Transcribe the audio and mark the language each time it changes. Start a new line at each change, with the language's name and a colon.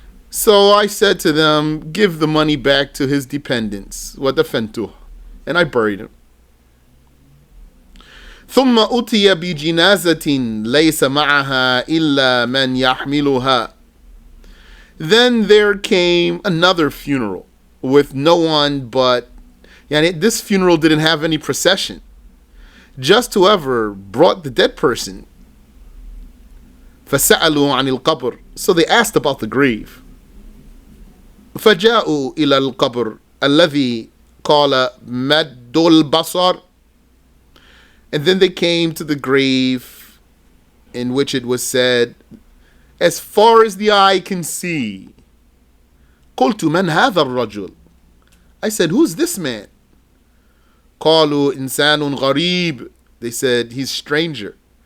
English: So I said to them, give the money back to his dependents.
Arabic: ودفنته,
English: and I buried him.
Arabic: ثم أتي بجنازة ليس معها إلا من يحملها.
English: Then there came another funeral with no one but, this funeral didn't have any procession. Just whoever brought the dead person.
Arabic: فسألوا عن القبر.
English: So they asked about the grave.
Arabic: فجاءوا إلى القبر الذي قال مد البصر.
English: And then they came to the grave in which it was said, as far as the eye can see.
Arabic: قلت من هذا الرجل.
English: I said, who's this man?
Arabic: قالوا إنسان غريب.
English: They said, he's stranger.